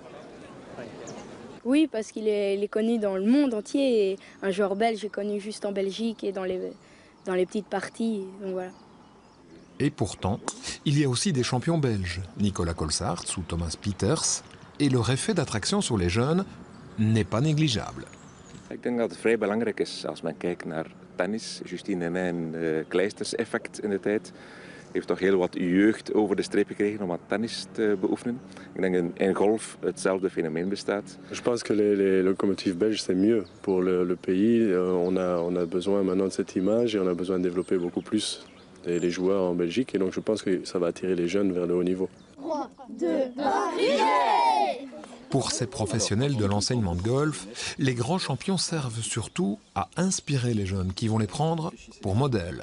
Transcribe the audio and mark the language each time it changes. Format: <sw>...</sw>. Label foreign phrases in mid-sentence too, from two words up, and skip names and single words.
<fr>Oui, parce qu'il est connu dans le monde entier. Et un joueur belge est connu juste en Belgique et dans les petites parties. Donc voilà. Et pourtant, il y a aussi des champions belges, Nicolas Colsaerts ou Thomas Pieters. Et leur effet d'attraction sur les jeunes n'est pas négligeable.</fr> <nl>Ik denk dat het vrij belangrijk is als men kijkt naar tennis. Justine Henin, Kleisters-effect in de tijd. Heeft toch heel wat jeugd over de streep gekregen om aan tennis te beoefenen. Ik denk dat in golf hetzelfde fenomeen bestaat.</nl> <fr>Je pense que les locomotives belges c'est mieux pour le pays. On a besoin maintenant de cette image et on a besoin de développer beaucoup plus les joueurs en Belgique. Et donc je pense que ça va attirer les jeunes vers le haut niveau. 3, 2, 1, Pour ces professionnels de l'enseignement de golf, les grands champions servent surtout à inspirer les jeunes qui vont les prendre pour modèle.</fr>